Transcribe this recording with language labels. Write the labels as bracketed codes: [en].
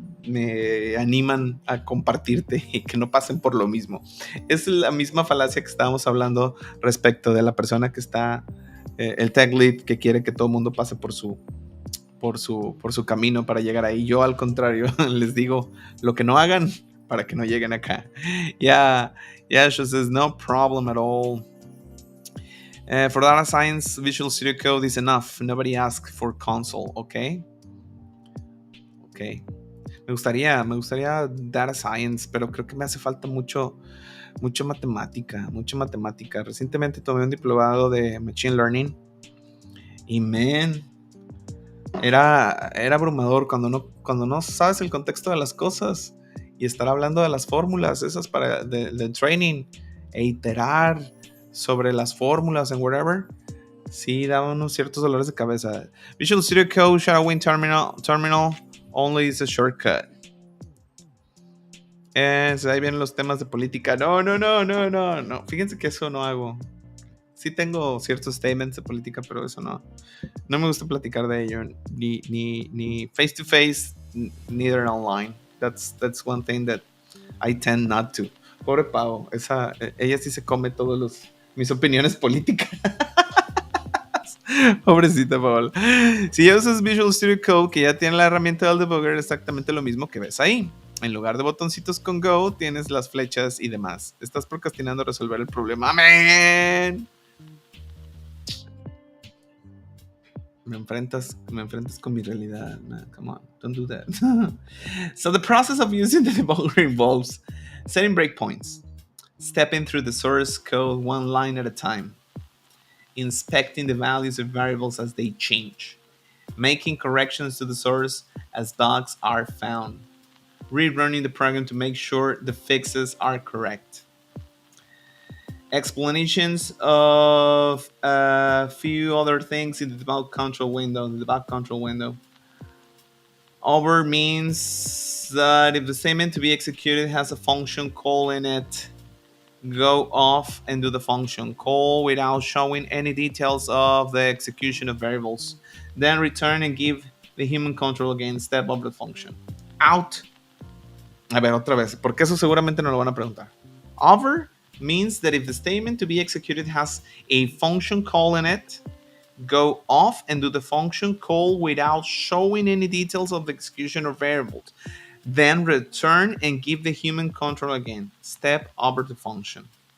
[es] me animan a compartirte y que no pasen por lo mismo. Es la misma falacia que estábamos hablando respecto de la persona que está, el tech lead, que quiere que todo el mundo pase por su camino para llegar ahí. Yo, al contrario, les digo lo que no hagan para que no lleguen acá. [en] Yeah, she says, no problem at all. For data science, Visual Studio Code is enough. Nobody asks for console, okay? [es] Me gustaría data science, pero creo que me hace falta mucha matemática. Recientemente tomé un diplomado de Machine Learning y, era abrumador cuando no sabes el contexto de las cosas y estar hablando de las fórmulas esas del training e iterar sobre las fórmulas en whatever. Sí, daba unos ciertos dolores de cabeza. [en] Visual Studio Code, Shadowing Terminal only is a shortcut. [es] Ahí vienen los temas de política. No. Fíjense que eso no hago. Sí tengo ciertos statements de política, pero eso no me gusta platicar de ello. [en] Ni face to face, neither online. That's one thing that I tend not to. [es] Pobre Pau, ella sí se come todos mis opiniones políticas. Pobrecita Paola. Si ya usas Visual Studio Code, que ya tiene la herramienta del debugger, exactamente lo mismo que ves ahí. En lugar de botoncitos con Go, tienes las flechas y demás. Estás procrastinando resolver el problema. ¡Amén! Me enfrentas con mi realidad. [en] Man, come on, don't do that. So the process of using the debugger involves setting breakpoints, stepping through the source code one line at a time, inspecting the values of variables as they change, making corrections to the source as bugs are found, rerunning the program to make sure the fixes are correct. Explanations of a few other things in the debug control window. Over means that if the statement to be executed has a function call in it, go off and do the function call without showing any details of the execution of variables. Then return and give the human control again, step up the function. Out. [es] A ver, otra vez, porque eso seguramente no lo van a preguntar. [en] Over means that if the statement to be executed has a function call in it, go off and do the function call without showing any details of the execution of variables. Then return and give the human control again. Step over the function.